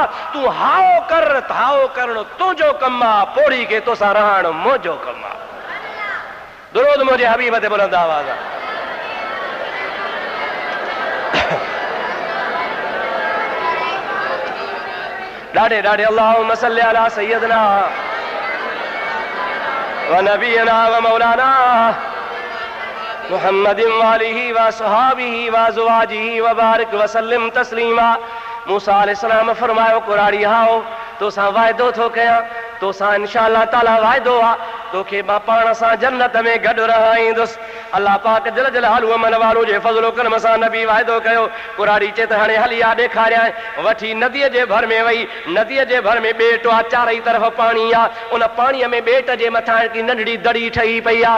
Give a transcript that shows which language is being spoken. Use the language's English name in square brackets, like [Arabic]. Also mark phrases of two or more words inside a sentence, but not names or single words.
[Sindhi] तूं हाओ कर, हाओ करणु तुंहिंजो कमु आहे, पोड़ी खे तोसां रहणु मुंहिंजो कमु आहे। दुरूद मुंहिंजे हबीब ते बुलंद आवाज़ आहे। ॾाढे ॾाढे [Arabic] اللهم صل على سيدنا ونبينا ومولانا محمد وآله وصحبه وأزواجه وبارك وسلم تسليما. [Sindhi] मूसा अलैहिस्सलाम फरमायो कुराड़ी हाओ तोसां वाइदो थो कयां, तोसां [Arabic] إن شاء الله تعالى [Sindhi] वाइदो आहे तोखे मां पाण सां जन्नत में गॾु रहाईंदुसि। अल्लाह पाक [Arabic] جل جلاله [Sindhi] मन वारो जे फज़लो करम सां नबी वाइदो कयो। कुराड़ी चए त हाणे हली आ ॾेखारियां, वठी नदीअ जे भर में वई, नदीअ जे भर में ॿेट आहे, चारई तरफ़ पाणी आहे, उन पाणीअ में ॿेट जे मथां हिकिड़ी नंढड़ी दड़ी ठही पई आहे।